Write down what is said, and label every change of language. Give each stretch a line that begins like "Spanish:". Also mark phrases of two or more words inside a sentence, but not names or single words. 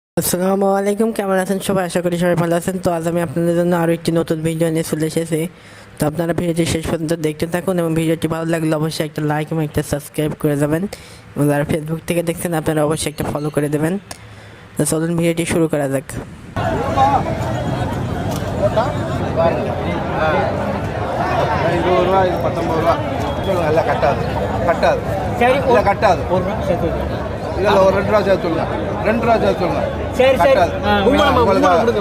Bangla: আসসালামু আলাইকুম, কেমন আছেন সবাই? আশা করি সবাই ভালো আছেন। তো আজ আমি আপনাদের জন্য আরও একটি নতুন ভিডিও নিয়ে চলে এসেছি। তো আপনারা ভিডিওটি শেষ পর্যন্ত দেখতে থাকুন এবং ভিডিওটি ভালো লাগলে অবশ্যই একটা লাইক এবং একটা সাবস্ক্রাইব করে যাবেন এবং যারা ফেসবুক থেকে দেখছেন আপনারা অবশ্যই একটা ফলো করে দেবেন। তো চলুন ভিডিওটি শুরু করা যাক।
Tamil: இல்ல ஒரு 2 ரூபா சேர்த்து சொல்லுங்க 2 ரூபா சேர்த்து சொல்லுங்க சரி சரி உங்களுக்கு